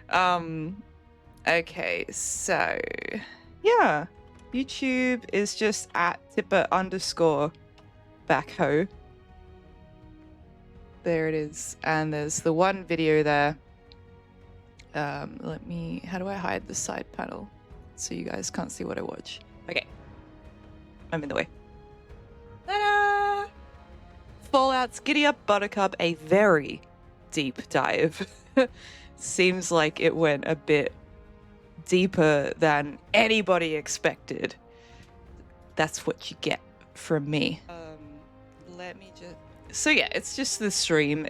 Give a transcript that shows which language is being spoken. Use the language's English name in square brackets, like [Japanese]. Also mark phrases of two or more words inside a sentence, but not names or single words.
[English] Okay, so yeah, YouTube is just at Tipper_backhoe. There it is, and there's the one video there. How do I hide the side panel so you guys can't see what I watch? Okay, I'm in the way. Ta-da! Fallout's Giddy Up Buttercup, a very deep dive. Seems like it went a bit deeper than anybody expected. That's what you get from me. So yeah, it's just the stream.